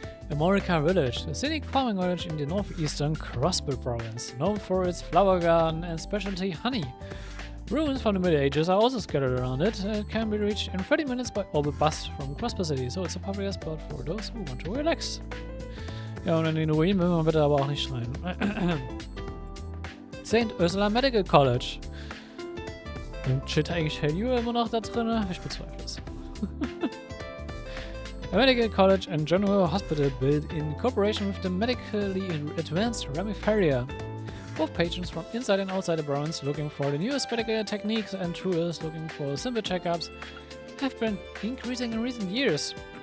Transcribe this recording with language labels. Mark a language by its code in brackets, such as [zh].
[en] Erebonia Village, a scenic farming village in the northeastern Crossbill province, known for its flower garden and specialty honey. Ruins from the Middle Ages are also scattered around it. It can be reached in 30 minutes by orbit bus from Crossbill City, so it's a popular spot for those who want to relax. [de] Ja, und in den Ruinen will man bitte aber auch nicht rein. St. Ursula Medical College. Steht eigentlich Hell You immer noch da drin? Ich bezweifle es. [en] A medical college and general hospital built in cooperation with the medically advanced Ramifaria. Both patrons from inside and outside the province looking for the newest medical techniques and tourists looking for simple checkups have been increasing in recent years.